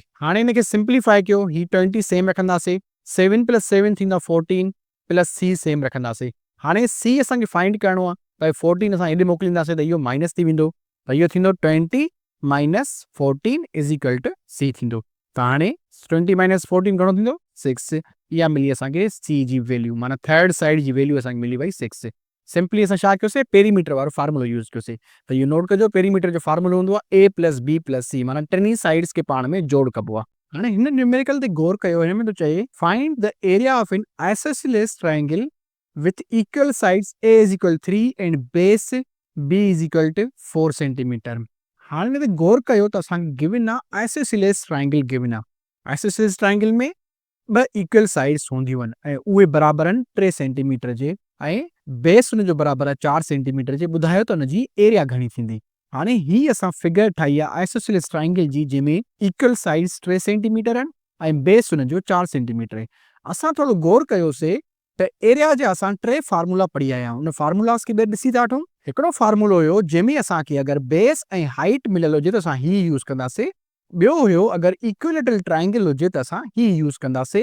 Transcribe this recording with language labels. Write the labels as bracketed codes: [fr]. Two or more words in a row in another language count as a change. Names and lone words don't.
[sd] हाणे हिनखे सिंप्लीफाई कयो, ही 20 सेम रखंदासीं, 7 + 7 थींदा 14 [en] plus c same [sd] रखंदासीं। हाणे सी असांखे फाइंड करिणो आहे, त 14 असां हेॾे मोकिलींदासीं त इहो माइनस थी वेंदो, त इहो थींदो 20 - 14 = सी थींदो। त हाणे 20 - 14 घणो थींदो 6। इहा मिली असांखे सी जी वैल्यू, माना [en] third side [sd] जी वैल्यू असांखे मिली वई 6। सिंपली असां छा कयोसीं, पेरीमीटर वारो फार्मूलो यूज़ कयोसीं। त इहो नोट कजो, पेरीमीटर जो फार्मूलो हूंदो आहे [en] a plus b plus c, [sd] माना टिनी साइड्स खे पाण में जोड़ कबो आहे। हाणे हिन न्यूमेरिकल ते गौर कयो, हिन में थो चए [en] find the area of an isosceles triangle with equal sides a = 3 and base b = 4 centimeter. [sd] हाणे हिन ते गौर कयो त असांखे गिवन आहे [en] isosceles triangle [sd] गिवन आहे। [en] isosceles triangle [sd] में ॿ [en] equal sides [sd] हूंदियूं आहिनि ऐं उहे बराबरि आहिनि 3 सेंटीमीटर जे, ऐं बेस हुनजो बराबरि आहे 4 सेंटीमीटर जे। ॿुधायो त हुनजी एरिया घणी थींदी। हाणे ही असां फिगर ठाही आहे [en] isosceles triangle [sd] जी, जंहिंमें [en] equal sides [sd] 3 सेंटीमीटर आहिनि ऐं बेस हुनजो 4 सेंटीमीटर आहे। असां थोरो गौर कयोसीं त एरिया जा असां 3 फार्मूला पढ़ी आया आहियूं। उन फार्मूलास खे ॾिसी था वठूं। हिकिड़ो फार्मूलो हुयो जंहिंमें असांखे अगरि बेस ऐं हाइट मिलियल हुजे त असां ही यूज़ कंदासीं। ॿियो हुयो अगरि [en] equilateral triangle [sd] हुजे त असां ही यूज़ कंदासीं।